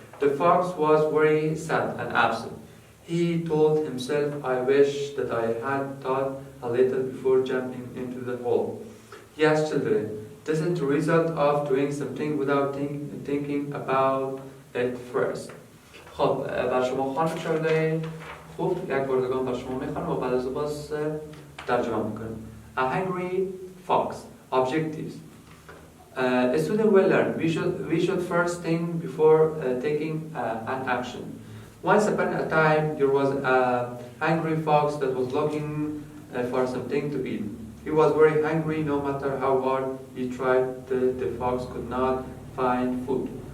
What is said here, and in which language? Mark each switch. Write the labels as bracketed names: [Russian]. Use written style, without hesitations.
[English] The fox was very sad and upset. He told himself, I wish that I had thought a little before jumping into the hole. Yes, children, this is the result of doing something without thinking about it first. [Persian] خب بر شما خانم شاگردای خوب یک بردگان بر شما میخوانم و بعد از باز ترجمه میکنم. [English] A hungry fox. Objectives. A student will learn. We should first think before taking an action. Once upon a time, there was a hungry fox that was looking for something to eat. He was very hungry. No matter how hard he tried, the fox could not find food.